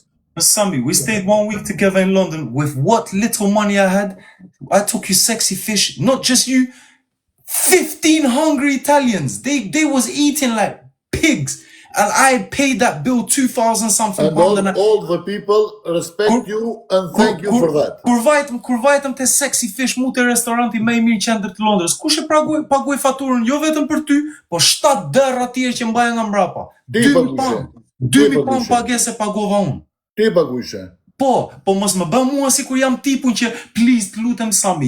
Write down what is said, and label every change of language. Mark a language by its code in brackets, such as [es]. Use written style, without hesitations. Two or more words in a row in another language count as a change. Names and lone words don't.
[en] Sammy, we stayed 1 week together in London with what little money I had. I took you sexy fish, not just you. 15 hungry Italians. They was eating like pigs. And I paid that bill 2,000 something. And all the people respect you and thank you for that. [sq] Kur vajtëm te sexy fish mu te restoranti më i mirë qendër të Londrës. Kush e paguaj faturën jo vetëm për ty, po 7 derra tjerë që mbaja nga mbrapa. 2.000 pound pagese pagova unë. Ti paguajshe. Po mos më bë mua sikur jam tipun që please lutem Sami.